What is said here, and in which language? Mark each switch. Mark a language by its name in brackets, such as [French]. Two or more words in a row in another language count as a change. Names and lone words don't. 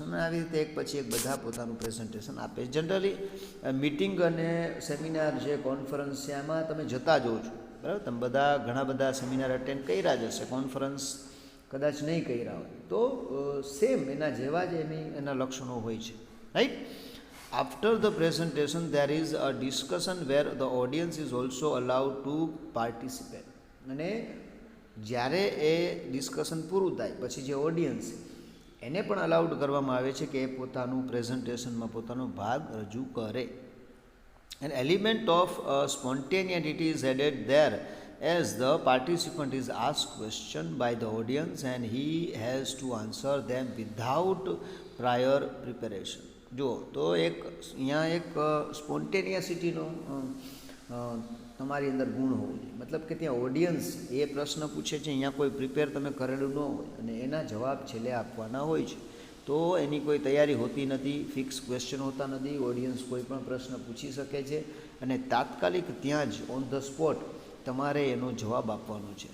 [Gujarati] અને આવી રીતે એક પછી એક બધા પોતાનું પ્રેઝન્ટેશન આપે છે. જનરલી મિટિંગ અને સેમિનાર છે, કોન્ફરન્સ છે, આમાં તમે જતા જ હો છો, બરાબર. તમે બધા ઘણા બધા સેમિનાર અટેન્ડ કર્યા જ હશે, કોન્ફરન્સ કદાચ નહીં કર્યા હોય, તો સેમ એના જેવા જ એના લક્ષણો હોય છે, રાઈટ. [English] After the presentation, there is a discussion where the audience is also allowed to participate. [Gujarati] અને જ્યારે એ ડિસ્કશન પૂરું થાય પછી જે ઓડિયન્સ એને પણ અલાઉડ કરવામાં આવે છે કે એ પોતાનું પ્રેઝન્ટેશનમાં પોતાનો ભાગ રજૂ કરે. [English] An element of spontaneity is added there as the participant is asked question by the audience and he has to answer them without prior preparation. [Gujarati] જો તો અહીંયા એક સ્પોન્ટેનિયસિટીનો તમારી અંદર ગુણ હોવો જોઈએ. મતલબ કે ત્યાં ઓડિયન્સ એ પ્રશ્ન પૂછે છે, અહીંયા કોઈ પ્રિપેર તમે કરેલું ન હોય અને એના જવાબ છેલ્લે આપવાના હોય છે. તો એની કોઈ તૈયારી હોતી નથી, ફિક્સ ક્વેશ્ચન હોતા નથી, ઓડિયન્સ કોઈ પણ પ્રશ્ન પૂછી શકે છે અને તાત્કાલિક ત્યાં જ [English] on the spot [Gujarati] તમારે એનો જવાબ આપવાનો છે.